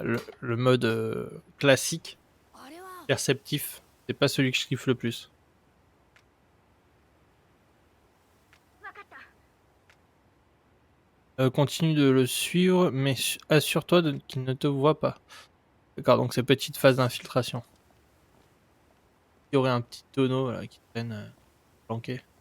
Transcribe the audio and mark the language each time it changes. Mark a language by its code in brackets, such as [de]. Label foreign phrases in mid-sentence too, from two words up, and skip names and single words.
[fr] Le mode classique, [ja] あれは [fr] perceptif. C'est pas celui que je kiffe le plus. [ja] わかった [fr] Continue de le suivre, mais assure-toi qu'il ne te voit pas. D'accord, donc c'est petite phase d'infiltration. Il y aurait un petit tonneau là qui traîne planqué.